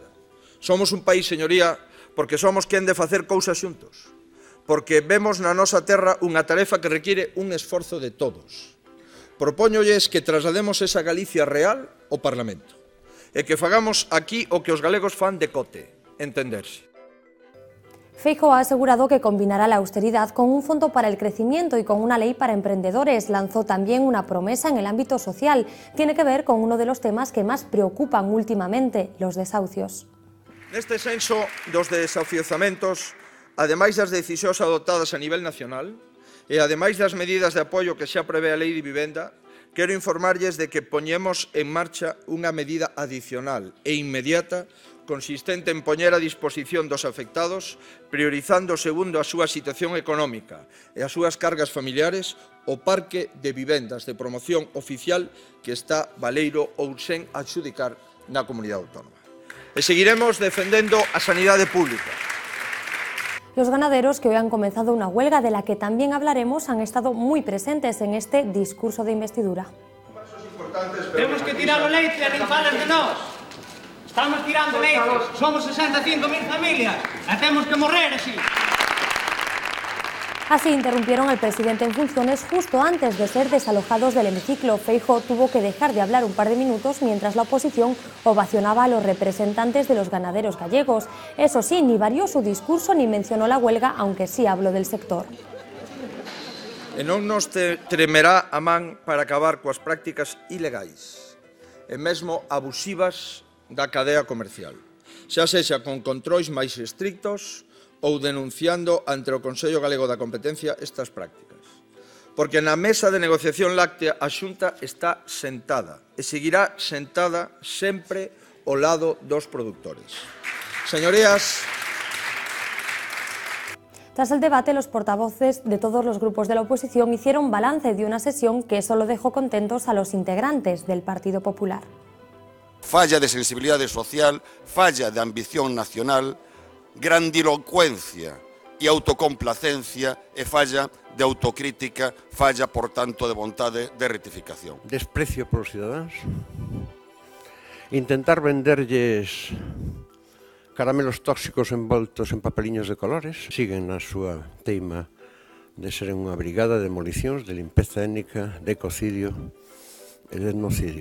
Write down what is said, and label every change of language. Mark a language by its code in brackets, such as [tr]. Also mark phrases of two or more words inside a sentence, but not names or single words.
[gl] Somos un país, señoría, porque somos quen de facer cousas xuntos, porque vemos na nosa terra unha tarefa que requiere un esforzo de todos. Propóñolles que traslademos esa Galicia real ao Parlamento e que fagamos aquí o que os galegos fan de cote, entenderse. [es] Feijóo ha asegurado que combinará la austeridad con un fondo para el crecimiento y con una ley para emprendedores. Lanzó también una promesa en el ámbito social. Tiene que ver con uno de los temas que más preocupan últimamente, los desahucios. [gl] Neste senso dos desafiuzamentos, ademais das decisións adoptadas a nivel nacional e ademais das medidas de apoio que xa prevé a Lei de Vivenda, quero informarlles de que poñemos en marcha unha medida adicional e inmediata consistente en poñer a disposición dos afectados, priorizando segundo a súa situación económica e as súas cargas familiares, o parque de vivendas de promoción oficial que está baleiro ou sen adxudicar na comunidade autónoma. E seguiremos defendendo a sanidade pública. [es] Los ganaderos, que hoy han comenzado una huelga de la que también hablaremos, han estado muy presentes en este discurso de investidura. [gl] Temos que tirar o leite e nin falan de nós. Estamos tirando leite, somos 65.000 familias e temos que morrer así. [es] Así interrumpieron al presidente en funciones justo antes de ser desalojados del hemiciclo. Feijóo tuvo que dejar de hablar un par de minutos mientras la oposición ovacionaba a los representantes de los ganaderos gallegos. Eso sí, ni varió su discurso ni mencionó la huelga, aunque sí habló del sector. [gl] E non nos tremerá a man para acabar coas prácticas ilegais e mesmo abusivas da cadea comercial, xa sexa con controis máis estrictos ou denunciando ante o Consello Galego da Competencia estas prácticas. Porque na mesa de negociación láctea a Xunta está sentada e seguirá sentada sempre ao lado dos produtores. [es] Señorías, tras el debate, los portavoces de todos los grupos de la oposición hicieron balance de una sesión que solo dejó contentos a los integrantes del Partido Popular. [gl] Falla de sensibilidade social, falla de ambición nacional, grandilocuencia e autocomplacencia e falla de autocrítica, falla, por tanto, de vontade de rectificación. Desprecio polos cidadáns, intentar venderlles caramelos tóxicos envoltos en papeliños de colores, siguen na súa teima de ser unha brigada de demolicións, de limpeza étnica, de ecocidio e de etnocidio.